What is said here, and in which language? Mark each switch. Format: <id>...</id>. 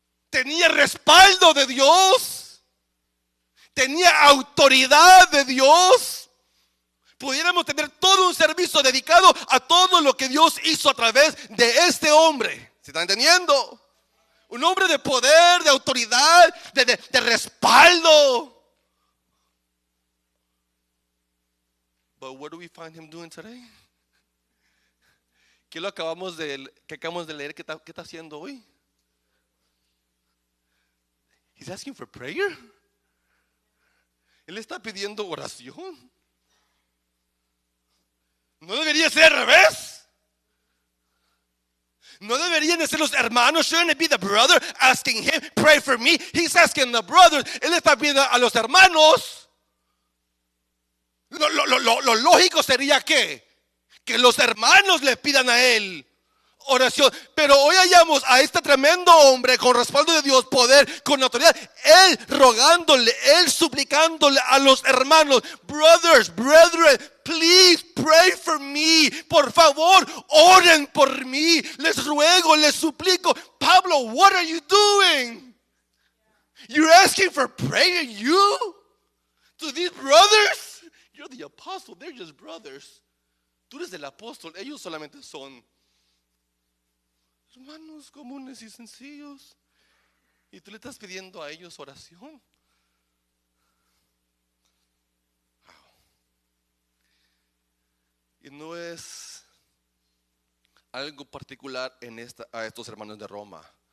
<es>Tenía respaldo de Dios. Tenía autoridad de Dios. Pudiéramos tener todo un servicio dedicado a todo lo que Dios hizo a través de este hombre. ¿Se están entendiendo? Un hombre de poder, de autoridad, de respaldo.</es> <en>But what do we find him doing today?</en> <es>¿Qué acabamos de leer? ¿Qué está haciendo hoy?</es> <en>He's asking for prayer.</en> <es>Él está pidiendo oración. ¿No debería ser al revés? ¿No deberían de ser los hermanos?</es> <en>Shouldn't it be the brother asking him, pray for me? He's asking the brothers.</en> <es>Él está pidiendo a los hermanos. Lo lógico sería que los hermanos le pidan a él oración. Pero hoy hallamos a este tremendo hombre con respaldo de Dios, poder, con autoridad, él rogándole, él suplicándole a los hermanos:</es> <en>brothers, brethren, please pray for me.</en> <es>Por favor, oren por mí. Les ruego, les suplico.</es> <en>Pablo, what are you doing? You're asking for prayer, you? To these brothers? You're the apostle, they're just brothers.</en> <es>Tú eres el apóstol, ellos solamente son hermanos comunes y sencillos. Y tú le estás pidiendo a ellos oración. Y no es algo particular a estos hermanos de Roma.</es>